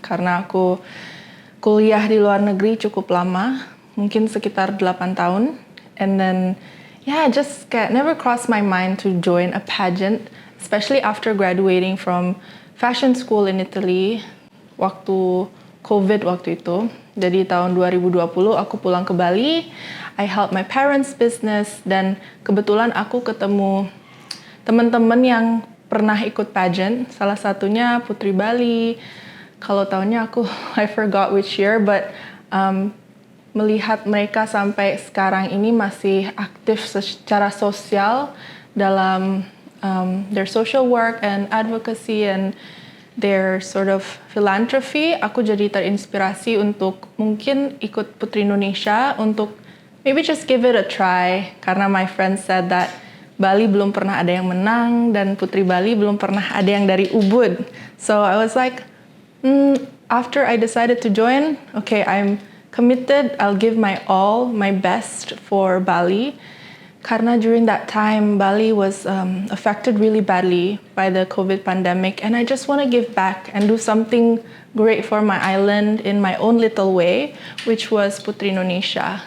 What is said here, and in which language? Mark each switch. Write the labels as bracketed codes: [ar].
[id] Karena aku kuliah di luar negeri cukup lama, mungkin sekitar 8 tahun. [en] And then just never crossed my mind to join a pageant, especially after graduating from fashion school in Italy [id] waktu COVID waktu itu. Jadi tahun 2020 aku pulang ke Bali, [en] I help my parents business, [id] dan kebetulan aku ketemu teman-teman yang pernah ikut pageant, salah satunya Putri Bali. Kalau tahunnya [en] I forgot which year, but [id] melihat mereka sampai sekarang ini masih aktif secara sosial dalam [en] their social work and advocacy and their sort of philanthropy, [id] aku jadi terinspirasi untuk mungkin ikut Putri Indonesia untuk [en] maybe just give it a try. [id] Karena [en] my friend said that [id] Bali belum pernah ada yang menang dan Putri Bali belum pernah ada yang dari Ubud. [en] So I was like, after I decided to join, okay, I'm committed, I'll give my all, my best for Bali. [id] Karena [en] during that time, Bali was affected really badly by the COVID pandemic, and I just want to give back and do something great for my island in my own little way, which was Putri Indonesia.